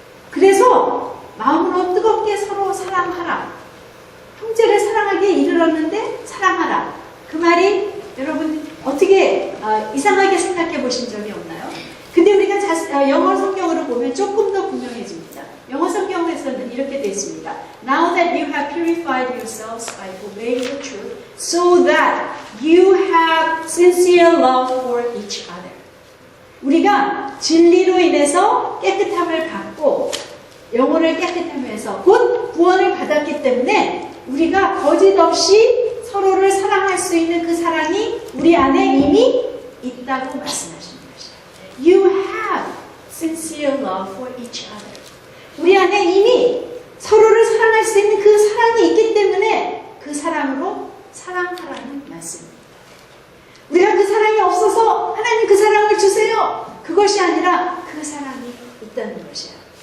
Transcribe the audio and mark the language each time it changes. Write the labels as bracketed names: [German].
[Korean] 그래서 마음으로 뜨겁게 서로 사랑하라. 형제를 사랑하기에 이르렀는데 사랑하라. 그 말이 여러분 어떻게 이상하게 생각해 보신 적이 없나요? 근데 우리가 영어 성경으로 보면 조금 더 분명해집니다. 영어 성경에서는 이렇게 되어 있습니다. [English] Now that you have purified yourselves by obeying the truth, so that you have sincere love for each other. [Korean] 우리가 진리로 인해서 깨끗함을 받고 영혼을 깨끗함을 해서 곧 구원을 받았기 때문에 우리가 거짓 없이 서로를 사랑할 수 있는 그 사랑이 우리 안에 이미 있다고 말씀하시는 것이에요. [English] You have sincere love for each other. [Korean] 우리 안에 이미 서로를 사랑할 수 있는 그 사랑이 있기 때문에 그 사랑으로 사랑하라는 말씀입니다. 우리가 그 사랑이 없어서 하나님 그 사랑을 주세요. 그것이 아니라 그 사랑이 있다는 것이야.